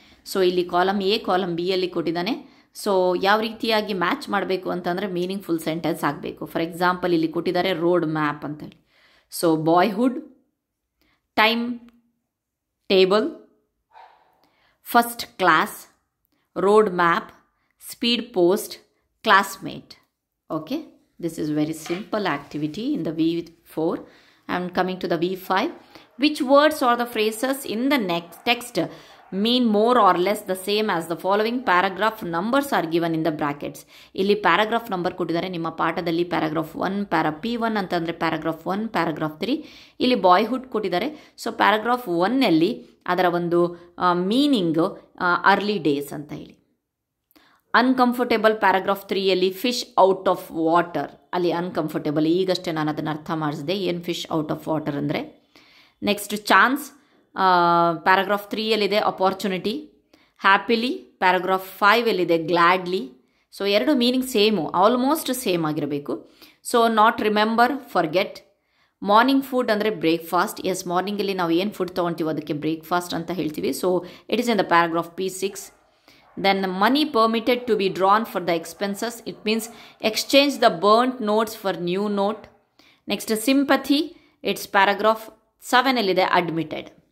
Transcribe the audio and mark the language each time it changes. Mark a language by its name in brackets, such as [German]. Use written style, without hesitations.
[Kannada] So ಇಲ್ಲಿ column A, column B ಅಲ್ಲಿ ಕೊಟ್ಟಿದ್ದಾನೆ. ಸೊ ಯಾವ ರೀತಿಯಾಗಿ ಮ್ಯಾಚ್ ಮಾಡಬೇಕು ಅಂತಂದರೆ ಮೀನಿಂಗ್ಫುಲ್ ಸೆಂಟೆನ್ಸ್ ಆಗಬೇಕು. ಫಾರ್ ಎಕ್ಸಾಂಪಲ್ ಇಲ್ಲಿ ಕೊಟ್ಟಿದ್ದಾರೆ ರೋಡ್ ಮ್ಯಾಪ್ ಅಂತೇಳಿ. So ಬಾಯ್ಹುಡ್, time table, first class, road map, speed post, classmate. [English] Okay, this is very simple activity in the V4. I am coming to the V5. Which words or the phrases in the next text mean more or less the same as the following paragraph numbers are given in the brackets? [Kannada] ಇಲ್ಲಿ paragraph number ಕೊಟ್ಟಿದ್ದಾರೆ. ನಿಮ್ಮ ಪಾಠದಲ್ಲಿ paragraph 1 P1 ಅಂತಂದರೆ paragraph 1, paragraph 3. ಇಲ್ಲಿ ಬಾಯ್ಹುಡ್ ಕೊಟ್ಟಿದ್ದಾರೆ. So paragraph 1ನಲ್ಲಿ ಅದರ ಒಂದು meaning early days ಅಂತ ಹೇಳಿ. Uncomfortable paragraph 3ಯಲ್ಲಿ fish out of water, ಅಲ್ಲಿ ಅನ್ಕಂಫರ್ಟೇಬಲ್, ಈಗಷ್ಟೇ ನಾನು ಅದನ್ನು ಅರ್ಥ ಮಾಡಿಸಿದೆ ಏನು ಫಿಶ್ ಔಟ್ ಆಫ್ ವಾಟರ್ ಅಂದರೆ. Next, chance paragraph 3ಯಲ್ಲಿದೆ opportunity. Happily paragraph 5ಯಲ್ಲಿದೆ gladly. So ಎರಡು ಮೀನಿಂಗ್ ಸೇಮು, ಆಲ್ಮೋಸ್ಟ್ ಸೇಮ್ ಆಗಿರಬೇಕು. So not remember, forget. Morning food ಅಂದರೆ ಬ್ರೇಕ್ಫಾಸ್ಟ್. ಎಸ್, ಮಾರ್ನಿಂಗಲ್ಲಿ ನಾವು ಏನು ಫುಡ್ ತೊಗೊಳ್ತೀವೋ ಅದಕ್ಕೆ ಬ್ರೇಕ್ಫಾಸ್ಟ್ ಅಂತ ಹೇಳ್ತೀವಿ. [English] So it is in the paragraph P6. Then the money permitted to be drawn for the expenses. It means exchange the burnt notes for new note. Next, sympathy. It's paragraph 7 illide admitted.